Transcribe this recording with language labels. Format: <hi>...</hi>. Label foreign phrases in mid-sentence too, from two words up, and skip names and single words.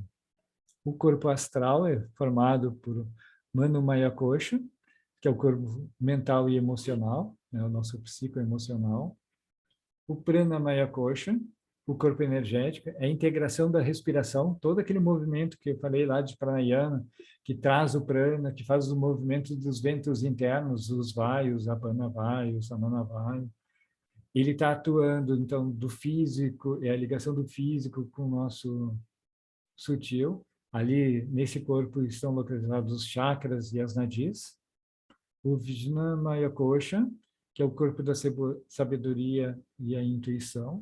<pt>O corpo astral é formado por Manomaya Kosha, que é o corpo mental e emocional, né, o nosso psicoemocional. O Pranamaya Kosha, o corpo energético, é a integração da respiração, todo aquele movimento que eu falei lá de pranayama, que traz o prana, que faz os movimentos dos ventos internos, os vayus, apana vayu, samana vayu. Ele está atuando, então, do físico, é a ligação do físico com o nosso sutil. Ali, nesse corpo, estão localizados os chakras e as nadis. O Vijnanamaya Kosha, que é o corpo da sabedoria e a intuição.</pt>